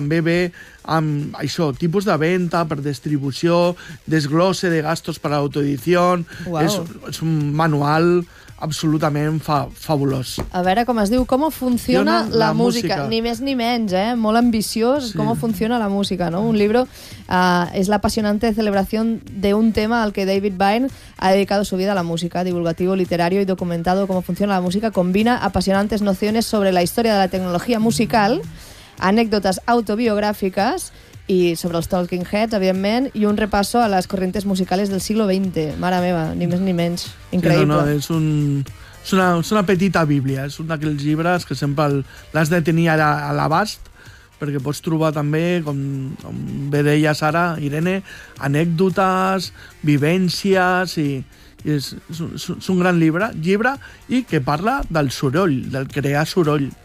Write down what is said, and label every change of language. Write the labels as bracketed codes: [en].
[ca] També ve amb això, tipus de venda per distribució, [es] desglose de gastos [ca] per a l'autoedició. Wow. És un manual absolutament fabulós. A veure, com es diu, com funciona la música. Ni més ni menys, eh? Molt ambiciós, sí. Com funciona la música, no? [es] Un libro es la apasionante celebración de un tema al que David Byrne ha dedicado su vida a la música, divulgativo, literario y documentado. Cómo funciona la música combina apasionantes nociones sobre la historia de la tecnología musical, anécdotas autobiográficas y sobre los Talking Heads, [ca] evidentment, [es] y un repaso a las corrientes musicales del siglo XX. [ca] Mare meva, ni més ni menys. Increïble. Sí, no, és una petita bíblia, és un d'aquells llibres que sempre l'has de tenir ara a l'abast, perquè pots trobar també, com bé deies ara, Irene, anècdotes, vivències, i és un gran llibre i que parla del soroll, del crear soroll.